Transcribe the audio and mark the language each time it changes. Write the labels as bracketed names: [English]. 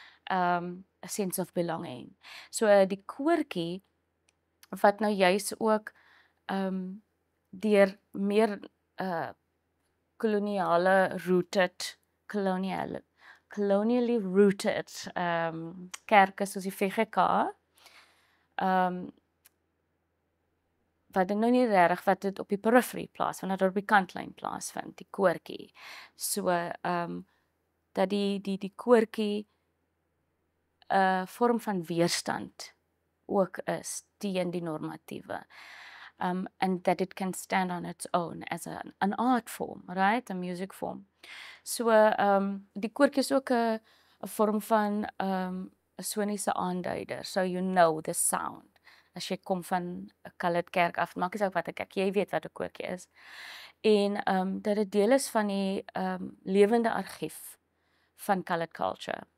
[English] A sense of belonging. [Afrikaans] So die koortjie wat nou juis ook deur meer [English] colonially rooted [Afrikaans] kerke soos die VGK wat nou nie regtig wat dit op die periferie plaasvind, wat op die kantlyn plaasvind, die koortjie. So dat die koortjie 'n vorm van weerstand ook is teen die normatiewe. [English] and that it can stand on its own as an art form, right? A music form. [Afrikaans] So die koortjie is ook 'n vorm van 'n soniese aanduider. [English] So you know the sound. [Afrikaans] As jy kom van 'n colored kerk af, maak nie saak wat 'n kerk, jy weet wat 'n koortjie is. En dat dit deel is van die lewende argief van colored culture.